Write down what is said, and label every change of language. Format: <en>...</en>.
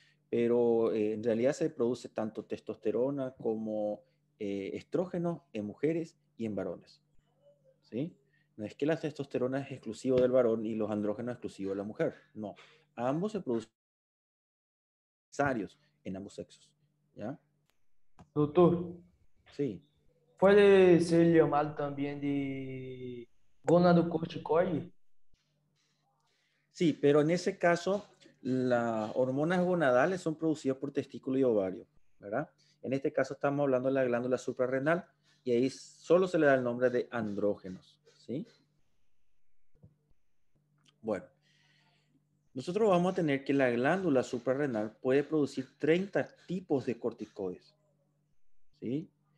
<es>Pero en realidad se produce tanto testosterona como estrógeno en mujeres y en varones, ¿sí? No es que la testosterona es exclusivo del varón y los andrógenos exclusivos de la mujer, no. Ambos se producen necesarios en ambos sexos, ¿ya?</es> <pt>Doutor,</pt> <es>Sí.</es> <pt>pode ser chamado também de gonadocorticoide?</pt> <es>Sí, pero en ese caso, las hormonas gonadales son producidas por testículo y ovario, ¿verdad? En este caso estamos hablando de la glándula suprarrenal y ahí solo se le da el nombre de andrógenos, ¿sí? Bueno, nosotros vamos a tener que la glándula suprarrenal puede producir 30 tipos de corticoides, ¿sí?</es>